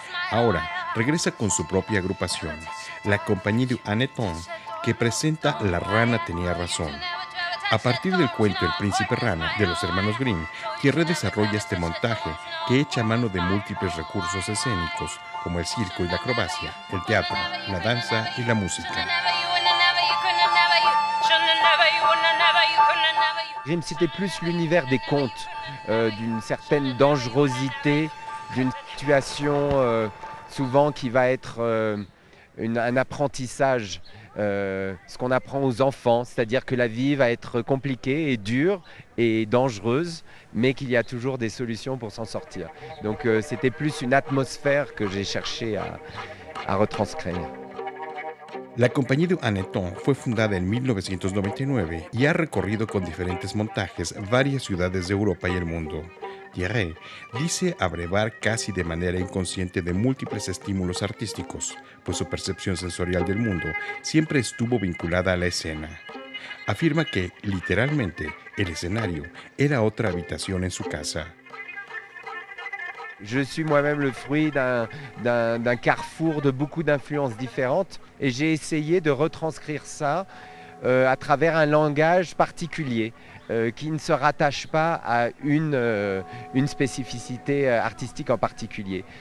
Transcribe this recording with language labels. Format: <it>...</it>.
<es>Ahora regresa con su propia agrupación, la Compagnie du Hanneton, que presenta La Rana Tenía Razón. A partir del cuento El Príncipe Rana de los hermanos Grimm, Thierry desarrolla este montaje que echa mano de múltiples recursos escénicos como el circo y la acrobacia, el teatro, la danza y la música.</es> <fr>Grimm, c'était plus l'univers des contes, d'une certaine dangerosité, d'une situation souvent qui va être un apprentissage. Ce qu'on apprend aux enfants, c'est-à-dire que la vie va être compliquée et dure et dangereuse, mais qu'il y a toujours des solutions pour s'en sortir. Donc c'était plus une atmosphère que j'ai cherché à retranscrire.</fr> <es>La Compagnie du Hanneton fue fundada en 1999 y ha recorrido con diferentes montajes varias ciudades de Europa y el mundo. Thierry dice abrevar casi de manera inconsciente de múltiples estímulos artísticos, pues su percepción sensorial del mundo siempre estuvo vinculada a la escena. Afirma que, literalmente, el escenario era otra habitación en su casa.</es> <fr>Je suis moi-même le fruit d'un carrefour de beaucoup d'influences différentes et j'ai essayé de retranscrire ça à travers un langage particulier qui ne se rattache pas à une spécificité artistique en particulier.</fr>